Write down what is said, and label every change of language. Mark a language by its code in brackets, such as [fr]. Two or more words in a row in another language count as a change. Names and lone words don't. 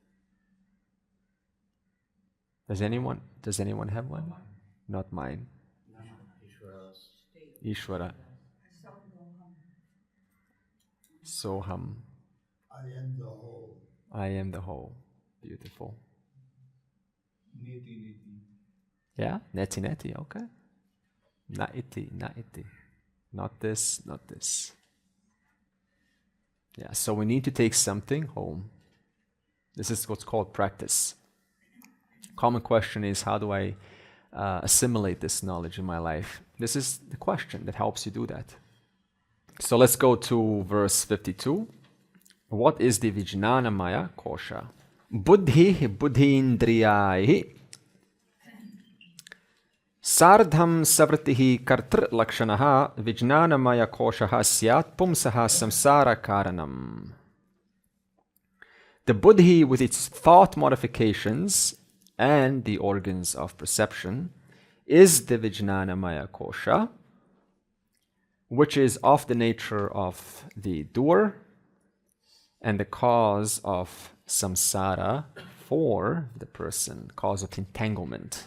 [en] Does anyone have one? Not mine. Ishvara. Soham. I am the whole. I am the whole. Beautiful. [sa] नेति नेति. [en] Yeah? [sa] नेति नेति, [en] okay. [sa] न इति, न इति. [en] Not this, not this. Yeah, so we need to take something home. This is what's called practice. Common question is, how do I assimilate this knowledge in my life? This is the question that helps you do that. So let's go to verse 52. What is the Vijnanamaya kosha? [sa] बुद्धि बुद्धीन्द्रियैः सार्धं सवृत्तिः कर्तृ लक्षणः विज्ञानमय कोशः स्यात् पुंसः संसार कारणम्. [en] The buddhi with its thought modifications and the organs of perception is the Vijnanamaya kosha, which is of the nature of the doer and the cause of samsara for the person, cause of entanglement.